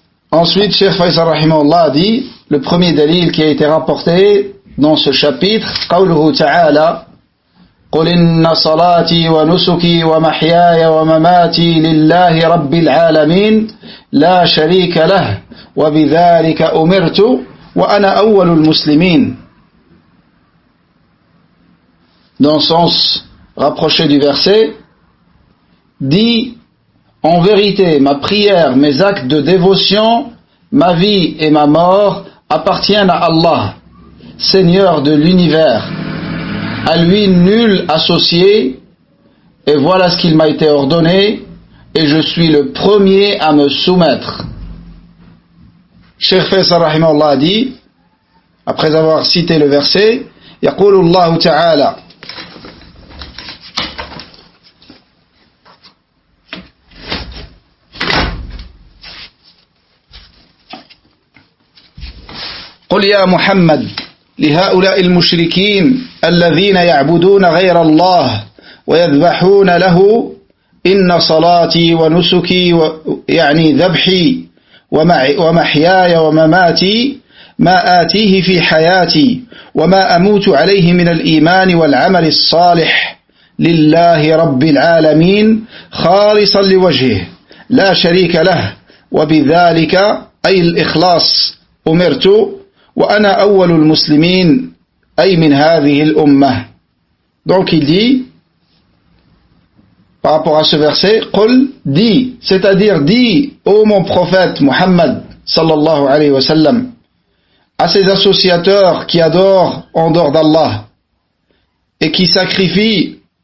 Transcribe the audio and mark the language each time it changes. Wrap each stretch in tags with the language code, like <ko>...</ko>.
<fr>Ensuite, Cheikh Faisal rahimahullah a dit, le premier dalil qui a été rapporté dans ce chapitre,</fr> <ar>قوله تعالى قل إن صلاتي ونسكي ومحياي ومماتي لله رب العالمين لا شريك له وبذلك أمرت وأنا أول المسلمين.</ar> <fr>Dans le sens rapproché du verset, dit en vérité, ma prière, mes actes de dévotion, ma vie et ma mort appartiennent à Allah, Seigneur de l'univers. À lui nul associé, et voilà ce qu'il m'a été ordonné, et je suis le premier à me soumettre. Cheikh Faisal rahimahullah a dit, après avoir cité le verset,</fr> <ar>يقول الله تعالى قل يا محمد لهؤلاء المشركين الذين يعبدون غير الله ويذبحون له إن صلاتي ونسكي يعني ذبحي ومحياي ومماتي ما آتيه في حياتي وما أموت عليه من الإيمان والعمل الصالح لله رب العالمين خالصا لوجهه لا شريك له وبذلك أي الإخلاص أمرت وأنا أول المسلمين أي من هذه الأمة.</ar> <fr>Donc il dit par rapport à ce verset,</fr> <ar>قل,</ar> <fr>dis, c'est-à-dire dis, ô mon prophète Muhammad sallallahu alayhi wa sallam, à ces associateurs qui adorent en dehors d'Allah et qui sacrifient</fr>